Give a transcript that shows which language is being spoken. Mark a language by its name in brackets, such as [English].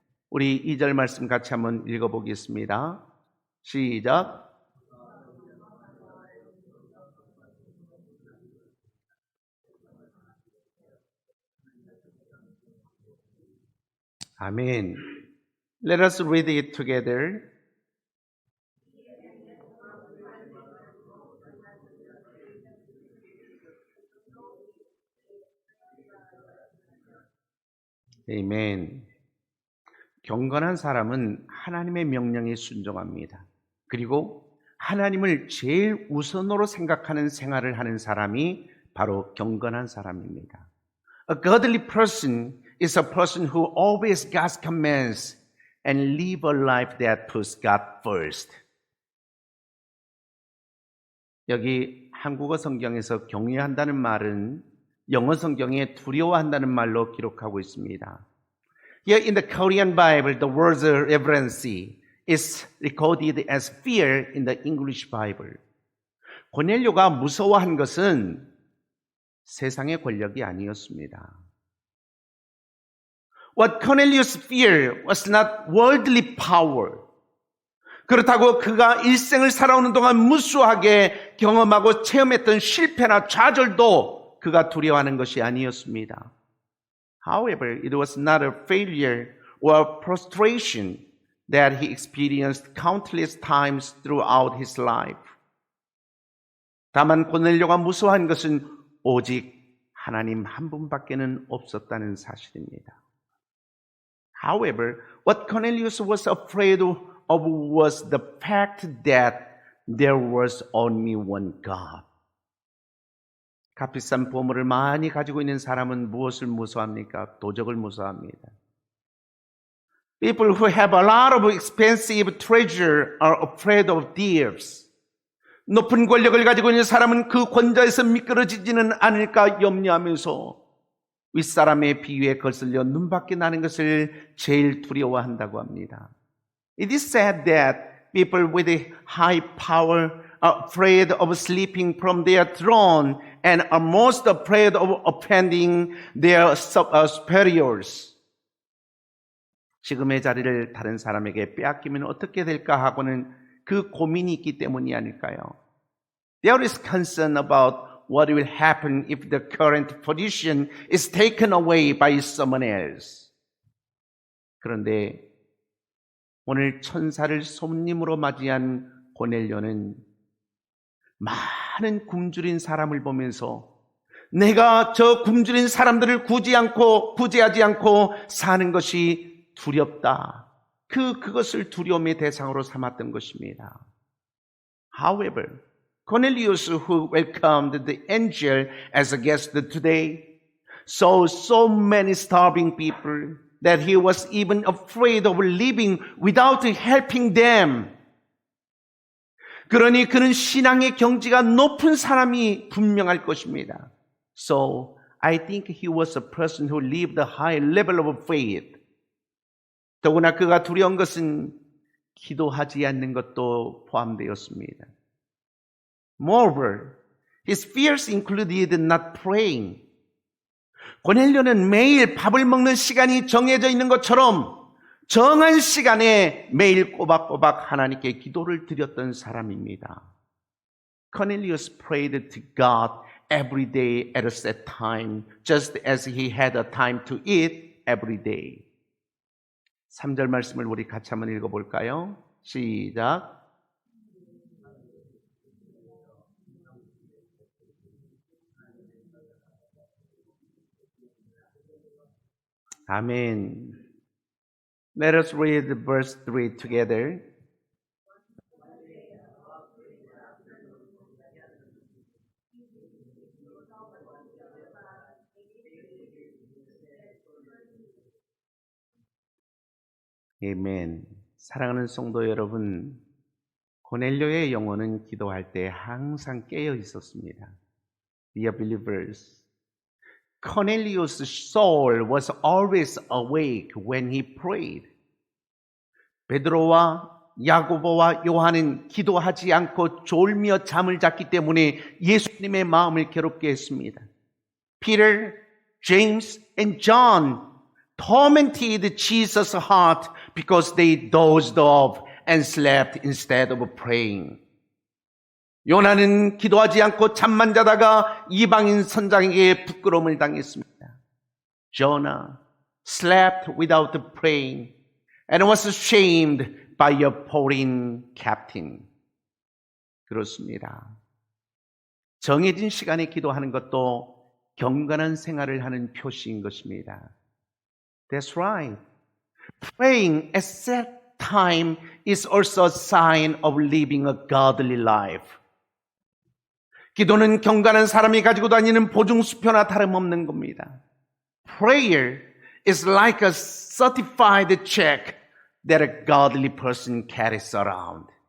[Korean] 우리 2절 말씀 같이 한번 읽어보겠습니다. 시작. [English] 아멘. Let us read it together. [Korean] 아멘. 경건한 사람은 하나님의 명령에 순종합니다. 그리고 하나님을 제일 우선으로 생각하는 생활을 하는 사람이 바로 경건한 사람입니다. [English] A godly person is a person who obeys God's commands and live a life that puts God first. [Korean] 여기 한국어 성경에서 경외한다는 말은 영어 성경에 두려워한다는 말로 기록하고 있습니다. [English] Here in the Korean Bible, the word reverence is recorded as fear in the English Bible. [Korean] 고넬료가 무서워한 것은 세상의 권력이 아니었습니다. [English] What Cornelius feared was not worldly power. [Korean] 그렇다고 그가 일생을 살아오는 동안 무수하게 경험하고 체험했던 실패나 좌절도 그가 두려워하는 것이 아니었습니다. [English] However, it was not a failure or frustration that he experienced countless times throughout his life. [Korean] 다만 고넬료가 무서워한 것은 오직 하나님 한 분밖에는 없었다는 사실입니다. [English] However, what Cornelius was afraid of was the fact that there was only one God. [Korean] 값비싼 보물을 많이 가지고 있는 사람은 무엇을 무서워합니까? 도적을 무서워합니다. [English] People who have a lot of expensive treasure are afraid of thieves. [Korean] 높은 권력을 가지고 있는 사람은 그 권좌에서 미끄러지지는 않을까 염려하면서 윗사람의 비위에 거슬려 눈밖에 나는 것을 제일 두려워한다고 합니다. [English] It is said that people with a high power are afraid of sleeping from their throne and are most afraid of offending their superiors. [Korean] 지금의 자리를 다른 사람에게 빼앗기면 어떻게 될까 하고는 그 고민이 있기 때문이 아닐까요? [English] There is concern about what will happen if the current position is taken away by someone else. [Korean] 그런데 오늘 천사를 손님으로 맞이한 고넬료는 많은 굶주린 사람을 보면서 내가 저 굶주린 사람들을 구제하지 않고 사는 것이 두렵다. 그것을 두려움의 대상으로 삼았던 것입니다. [English] However, Cornelius, who welcomed the angel as a guest today, saw so many starving people that he was even afraid of living without helping them. [Korean] 그러니 그는 신앙의 경지가 높은 사람이 분명할 것입니다. [English] So, I think he was a person who lived a high level of faith. [Korean] 더구나 그가 두려운 것은 기도하지 않는 것도 포함되었습니다. [English] Moreover, his fears included not praying. [Korean] 고넬료는 매일 밥을 먹는 시간이 정해져 있는 것처럼 정한 시간에 매일 꼬박꼬박 하나님께 기도를 드렸던 사람입니다. [English] Cornelius prayed to God every day at a set time, just as he had a time to eat every day. [Korean] 3절 말씀을 우리 같이 한번 읽어볼까요? 시작. 아멘. [English] Let us read verse 3 together. [Korean] 아멘. 사랑하는 성도 여러분, 고넬료의 영혼은 기도할 때 항상 깨어 있었습니다. [English] Dear believers, Cornelius' soul was always awake when he prayed. [Korean] 베드로와 야고보와 요한은 기도하지 않고 졸며 잠을 잤기 때문에 예수님의 마음을 괴롭게 했습니다. [English] Peter, James, and John tormented Jesus' heart because they dozed off and slept instead of praying. [Korean] 요나는 기도하지 않고 잠만 자다가 이방인 선장에게 부끄러움을 당했습니다. [English] Jonah slept without praying and was shamed by a foreign captain. [Korean] 그렇습니다. 정해진 시간에 기도하는 것도 경건한 생활을 하는 표시인 것입니다. [English] That's right. Praying at set time is also a sign of living a godly life. [Korean] 기도는 경건한 사람이 가지고 다니는 보증수표나 다름없는 겁니다. [English] Prayer is like a certified check that a godly person carries around.